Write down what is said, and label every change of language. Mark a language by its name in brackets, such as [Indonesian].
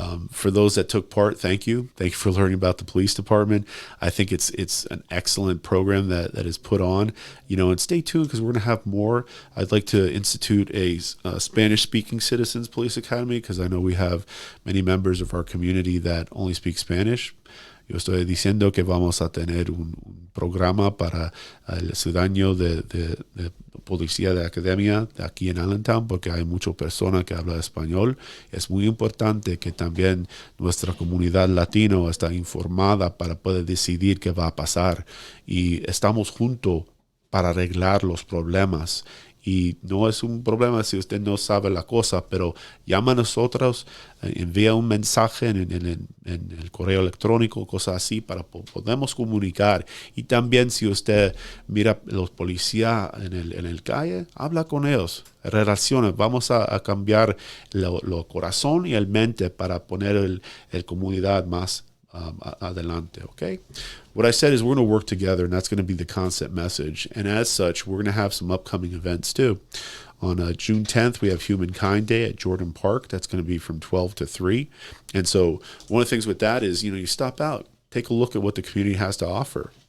[English] For those that took part, thank you. Thank you for learning about the police department. I think it's an excellent program that is put on, and stay tuned, because we're going to have more. I'd like to institute a Spanish-speaking Citizens Police Academy, because I know we have many members of our community that only speak Spanish. [Spanish] Yo estoy diciendo que vamos a tener un programa para el ciudadano de policía de academia de aquí en Allentown, porque hay muchas personas que hablan español. Es muy importante que también nuestra comunidad latina está informada para poder decidir qué va a pasar. Y estamos juntos para arreglar los problemas. Y no es un problema si usted no sabe la cosa, pero llama a nosotros, envía un mensaje en el correo electrónico, cosas así, para podemos comunicar. Y también si usted mira a los policías en el calle, habla con ellos, relaciones. Vamos a cambiar lo corazón y el mente para poner el comunidad más adelante, [English] okay? What I said is we're going to work together, and that's going to be the concept message. And as such, we're going to have some upcoming events too. On June 10th, we have Humankind Day at Jordan Park. That's going to be from 12 to 3. And so one of the things with that is, you stop out, take a look at what the community has to offer.